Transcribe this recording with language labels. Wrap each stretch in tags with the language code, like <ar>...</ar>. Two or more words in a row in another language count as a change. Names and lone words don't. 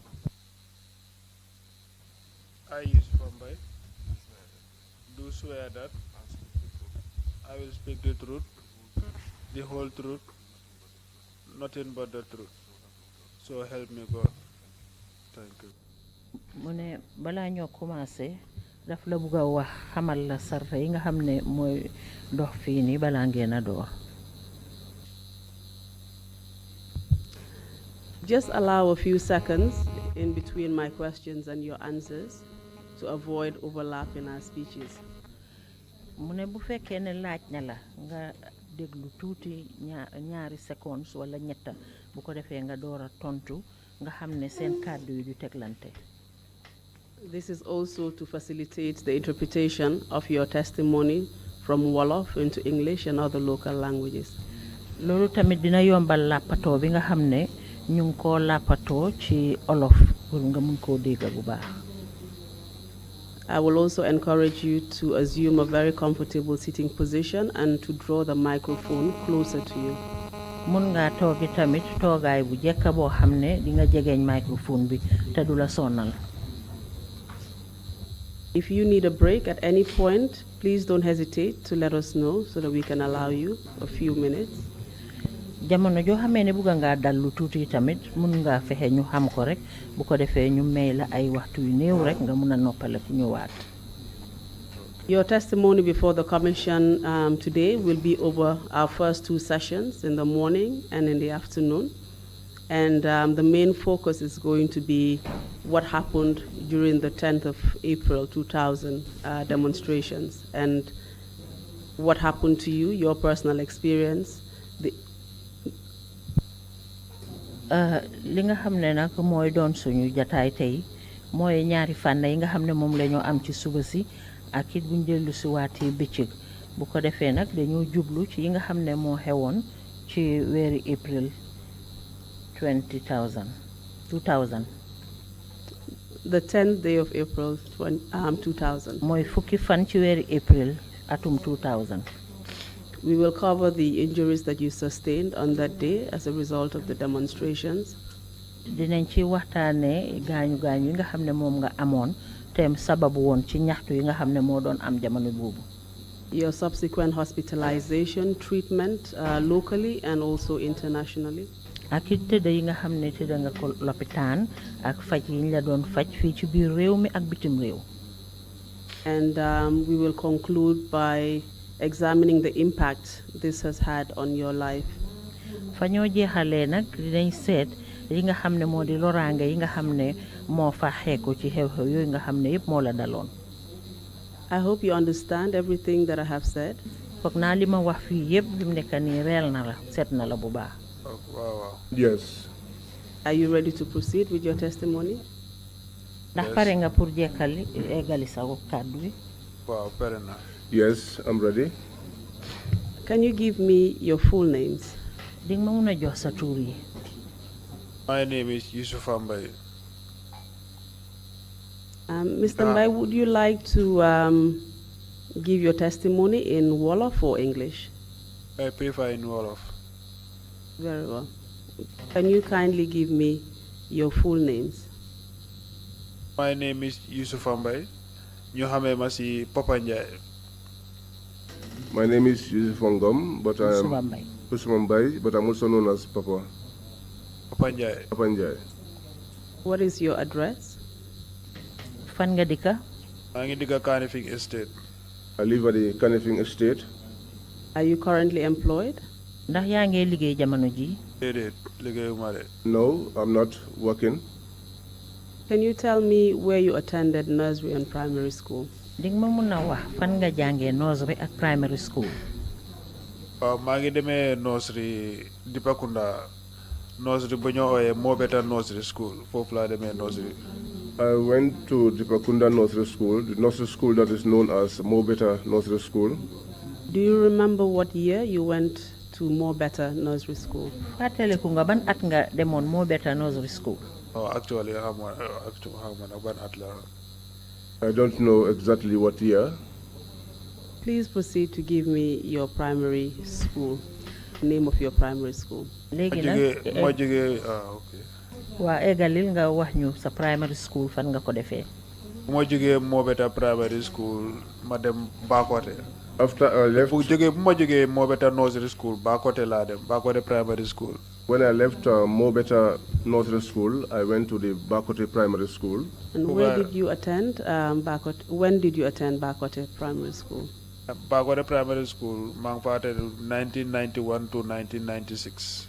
<en>I, Yusupha Mbye, do swear that I will speak the truth, the whole truth, nothing but the truth. So help me God. Thank you.</en> <wo>Mune bala ñoo commencé daf la bëgg a wax xamal la sarta yi nga xam ne mooy dox fii nii balaa ngeen a door.</wo> <en>Just allow a few seconds in between my questions and your answers to avoid overlap in our speeches.</en> <wo>Mune bu fekkee ne laaj na la nga déglu tuuti ñaari secondes wala ñetta bu ko defee nga door a tontu nga xam ne seen kàddu yi du teglante.</wo> <en>This is also to facilitate the interpretation of your testimony from Wolof into English and other local languages.</en> <wo>Loolu tamit dina yombal làppatoo bi nga xam ne ñu ngi koo làppatoo ci Olof pour nga mun koo dégg bu baax.</wo> <en>I will also encourage you to assume a very comfortable sitting position and to draw the microphone closer to you.</en> <wo>Mun nga toogi tamit toogaay bu jekk boo xam ne di nga jegeñ microphone bi te du la sonal.</wo> <en>If you need a break at any point, please don't hesitate to let us know so that we can allow you a few minutes.</en> <wo>Jamono joo xamee ne bugga ngaa dallu tuuti tamit mun ngaa fexe ñu xam ko rek bu ko defee ñu may la ay waxtu yu néew rek nga mun a noppaleku ñëwaat.</wo> <en>Your testimony before the Commission today will be over our first 2 sessions in the morning and in the afternoon. And the main focus is going to be what happened during the 10th of April 2000 demonstrations. And what happened to you, your personal experience.</en> <wo>Li nga xam ne nag mooy doon suñu jataay tey mooy ñaari fànn yi nga xam ne moom la ñoo am ci suba si ak it buñ dellu si waatee bëccëg bu ko defee nag dañoo jublu ci yi nga xam ne moo xewoon ci weeri April 2000.</wo> <en>The 10th day of April 2000.</en> <wo>mooy fukki fan ci weeri April atum 2000.</wo> <en>We will cover the injuries that you sustained on that day as a result of the demonstrations.</en> <wo>Dinañ ci waxtaane gaañu gaañu yi nga xam ne moom nga amoon tem sababu woon ci ñaxtu yi nga xam ne moo doon am jamono boobu.</wo> <en>Your subsequent hospitalization, treatment locally and also internationally.</en> <wo>ak it tëdd yi nga xam ne tëdd nga ko lopitaan ak faj yi ñu la doon faj fii ci biir réew mi ak bitim réew.</wo> <en>And we will conclude by examining the impact this has had on your life.</en> <wo>fa ñoo jeexalee nag dinañ seet yi nga xam ne moo di loraange yi nga xam ne moo fa xeeku ci xew-xew yooyu nga xam ne yëpp moo la daloon.</wo> <en>I hope you understand everything that I have said.</en> <wo>foog naa li ma wax fii yëpp bi mu nekk nii reel na la seet na la bu baax. Wow.</wo> <en>Yes. Are you ready to proceed with your testimony?</en> <wo>ndax pare nga pour jekkali eggali sa kàddu bi. Wow, pare na.</wo> <en>Yes, I'm ready. Can you give me your full names?</en> <wo>di nga ma mun a jox sa tur yi.</wo> <en>My name is Yusupha Mbye. Mr. Mbye, would you like to give your testimony in Wolof or English? I prefer in Wolof. Very well. Can you kindly give me your full names? My name is Yusupha Mbye.</en> <wo>ñu xamee ma si Papa Ndiaye.</wo> <en>My name is Yusupha Mbye, but I'm also known as Papa. Papa Ndiaye. Papa Ndiaye. What is your address?</en> <wo>fan nga dëkka. maa ngi dëkk Kanifing Estate.</wo> <en>I live at the Kanifing Estate. Are you currently employed?</en> <wo>ndax yaa ngi liggéey jamono ji. déedéet liggéeyuma de.</wo> <en>No, I'm not working. Can you tell me where you attended nursery and primary school?</en> <wo>di nga ma mun a wax fan nga jàngee nursery ak</wo> <en>primary school.</en> <wo>waaw maa ngi demee nursery Dipakunda nursery bu ñoo ooyee Mo Better Nursery School foofu laa demee nursery.</wo> <en>I went to Dipakunda Nursery School, the nursery school that is known as Mo Better Nursery School. Do you remember what year you went to More Better Nursery School?</en> <wo>fàttaliku nga ban at nga demoon Mo Better Nursery School.</wo> <en>Oh, actually</en> <wo>xam nga nag ban at la.</wo> <en>I don't know exactly what year. Please proceed to give me your primary school, name of your primary school.</en> <wo>léegi nag ma jógee ok. waa eggalil nga wax ñu sa</wo> <en>primary school</en> <wo>fan nga ko defee. bu ma jógee Mo Better Primary School ma dem Bakote.</wo> <en>After I left,</en> <wo>bu ma jógee Mo Better Nursery School Bakote laa dem Bakote Primary School.</wo> <en>when I left Mo Better Nursery School, I went to the Bakote Primary School. And where did you attend Bakote? When did you attend Bakote Primary School?</en> <wo>Bakote Primary School maa ngi fa attend 1991 to 1996.</wo>